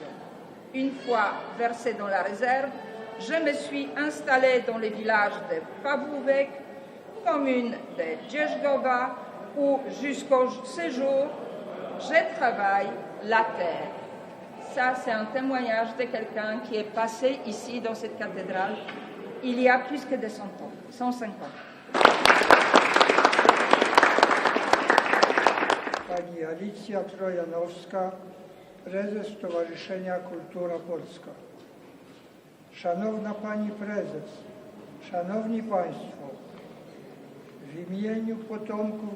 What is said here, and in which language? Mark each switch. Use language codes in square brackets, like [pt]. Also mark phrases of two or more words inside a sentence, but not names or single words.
[fr] Une fois versée dans la réserve, je me suis installée dans le village de Pawłówek, commune de Jeżgowa, où jusqu'au séjour, je travaille la terre. Ça, c'est un témoignage de quelqu'un qui est passé ici dans cette cathédrale il y a plus que de 100 ans, 150 ans. [pl] Pani Alicja Trojanowska, prezes Stowarzyszenia Kultura Polska. Szanowna Pani Prezes, Szanowni Państwo, w imieniu potomków